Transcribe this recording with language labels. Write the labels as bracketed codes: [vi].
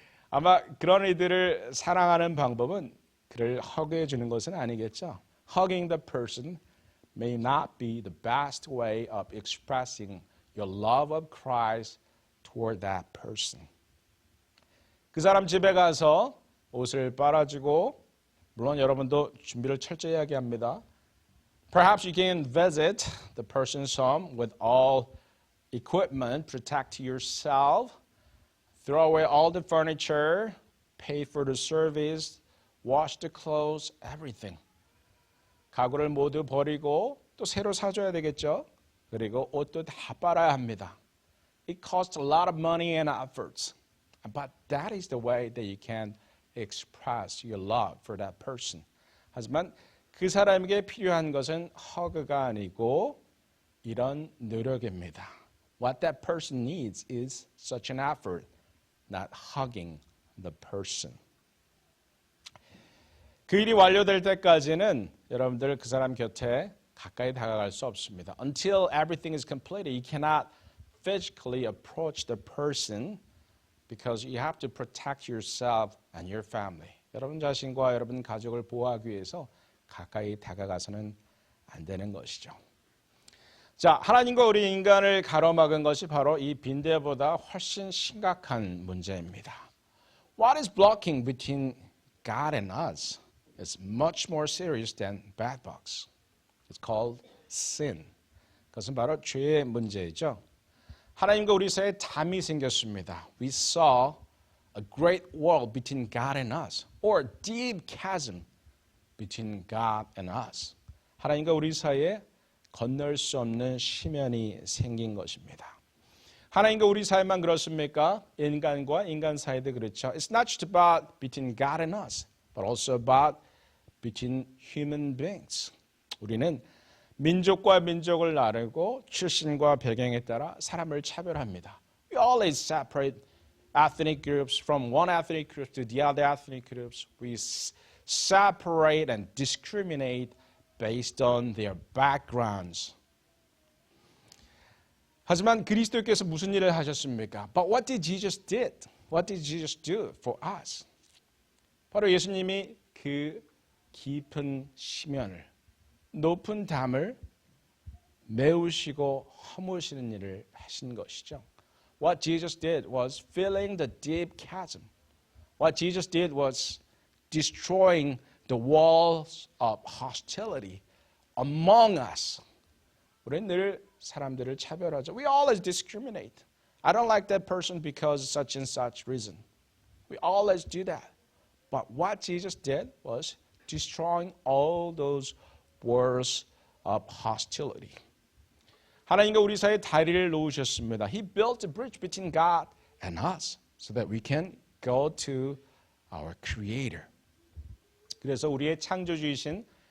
[ko] 아마 그런 이들을 사랑하는 방법은 그를 허그해 주는 것은 아니겠죠. [en] Hugging the person may not be the best way of expressing your love of Christ toward that person. [ko] 그 사람 집에 가서 옷을 빨아주고 물론 여러분도 준비를 철저히 하게 합니다. [en] Perhaps you can visit the person's home with all equipment, protect yourself, throw away all the furniture, pay for the service, wash the clothes, everything. [ko] 가구를 모두 버리고 또 새로 사줘야 되겠죠. 그리고 옷도 다 빨아야 합니다. [en] It costs a lot of money and efforts. But that is the way that you can express your love for that person. [ko] 하지만 그 사람에게 필요한 것은 허그가 아니고 이런 노력입니다. [en] What that person needs is such an effort, not hugging the person. [ko] 그 일이 완료될 때까지는 여러분들 그 사람 곁에 가까이 다가갈 수 없습니다. [en] Until everything is completed, you cannot physically approach the person because you have to protect yourself and your family. [ko] 여러분 자신과 여러분 가족을 보호하기 위해서 가까이 다가가서는 안 되는 것이죠. 자, 하나님과 우리 인간을 가로막은 것이 바로 이 빈대보다 훨씬 심각한 문제입니다. [en] What is blocking between God and us is much more serious than bed bugs. It's called sin. [ko] 그것은 바로 죄의 문제이죠. 하나님과 우리 사이에 담이 생겼습니다. [en] We saw a great wall between God and us, or a deep chasm between God and us. [ko] 하나님과 우리 사이에 건널 수 없는 심연이 생긴 것입니다. 하나님과 우리 사이만 그렇습니까? 인간과 인간 사이도 그렇죠. [en] It's not just about between God and us, but also about between human beings. [ko] 우리는 민족과 민족을 나누고 출신과 배경에 따라 사람을 차별합니다. [en] We always separate ethnic groups from one ethnic group to the other ethnic groups. We separate and discriminate based on their backgrounds. [ko] 하지만 그리스도께서 무슨 일을 하셨습니까? [en] But what did Jesus did? What did Jesus do for us? [ko] 바로 예수님이 그 깊은 심연을 높은 담을 메우시고 허무시는 일을 하신 것이죠. [en] What Jesus did was filling the deep chasm. What Jesus did was destroying the walls of hostility among us. [ko] 우리는 늘 사람들을 차별하죠. [en] We always discriminate. I don't like that person because such and such reason. We always do that. But what Jesus did was destroying all those walls of hostility. [ko] 하나님과 우리 사이에 다리를 놓으셨습니다. [en] He built a bridge between God and us so that we can go to our Creator. [ko] 그래서 우리의 창조주이신